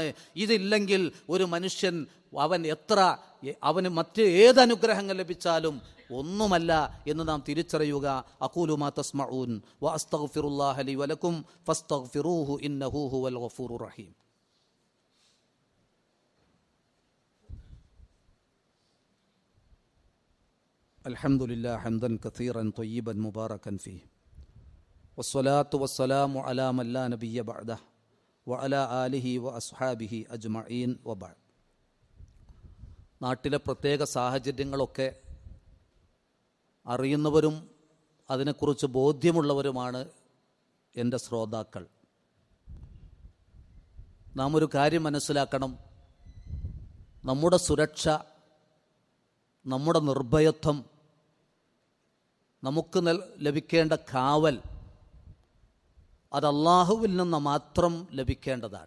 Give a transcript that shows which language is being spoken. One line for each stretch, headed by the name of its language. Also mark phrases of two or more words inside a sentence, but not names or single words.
Malayalam: ഇതില്ലെങ്കിൽ ഒരു മനുഷ്യൻ അവന് മറ്റ് ഏതനുഗ്രഹങ്ങൾ ലഭിച്ചാലും ഒന്നുമല്ല എന്ന് നാം തിരിച്ചറിയുക.
Arabic: أقول ما تسمعون وأستغفر الله لي ولكم فاستغفروه إنه هو الغفور الرحيم. الحمد لله حمدا كثيرا طيبا مباركا فيه والصلاة والسلام على من لا نبي بعده وعلى آله وأصحابه أجمعين وبعد.
Malayalam: നാട്ടിലെ പ്രത്യേക സാഹചര്യങ്ങളൊക്കെ അറിയുന്നവരും അതിനെക്കുറിച്ച് ബോധ്യമുള്ളവരുമാണ് എൻ്റെ ശ്രോതാക്കൾ. നാം ഒരു കാര്യം മനസ്സിലാക്കണം. നമ്മുടെ സുരക്ഷ, നമ്മുടെ നിർഭയത്വം, നമുക്ക് ലഭിക്കേണ്ട കാവൽ അത് അള്ളാഹുവിൽ നിന്ന് മാത്രം ലഭിക്കേണ്ടതാണ്.